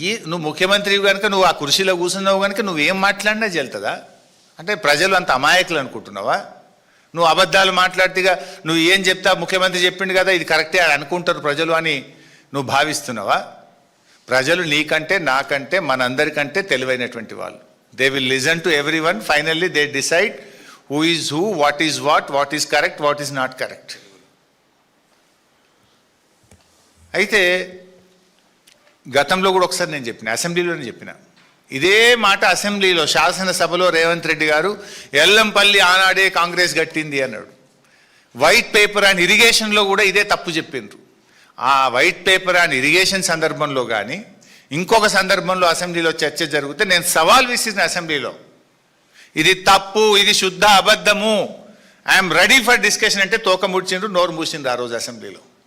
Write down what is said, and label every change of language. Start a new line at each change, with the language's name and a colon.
Telugu: నువ్వు ముఖ్యమంత్రి కనుక, నువ్వు ఆ కుర్చీలో కూర్చున్నావు కనుక నువ్వేం మాట్లాడినా చెల్తుందా? అంటే ప్రజలు అంత అమాయకులు అనుకుంటున్నావా? నువ్వు అబద్ధాలు మాట్లాడితేగా నువ్వు ఏం చెప్తా, ముఖ్యమంత్రి చెప్పిండు కదా ఇది కరెక్టే అని అనుకుంటారు ప్రజలు అని నువ్వు భావిస్తున్నావా? ప్రజలు నీకంటే, నాకంటే, మనందరికంటే తెలివైనటువంటి వాళ్ళు.
English: They will listen to everyone. Finally, they decide who is who, what is correct, what is not correct.
Telugu: అయితే గతంలో కూడా ఒకసారి నేను చెప్పిన, అసెంబ్లీలోనే చెప్పిన ఇదే మాట. అసెంబ్లీలో శాసనసభలో రేవంత్ రెడ్డి గారు ఎల్లంపల్లి ఆనాడే కాంగ్రెస్ గట్టింది అన్నాడు. వైట్ పేపర్ అండ్ ఇరిగేషన్లో కూడా ఇదే తప్పు చెప్పిండ్రు. ఆ వైట్ పేపర్ అండ్ ఇరిగేషన్ సందర్భంలో కానీ ఇంకొక సందర్భంలో అసెంబ్లీలో చర్చ జరిగితే నేను సవాల్ విసిరిన అసెంబ్లీలో, ఇది తప్పు, ఇది శుద్ధ అబద్ధము,
English: I'm ready for discussion
Telugu: అంటే తోక ముడిచిండ్రు, నోరు మూసిండ్రు ఆ రోజు అసెంబ్లీలో.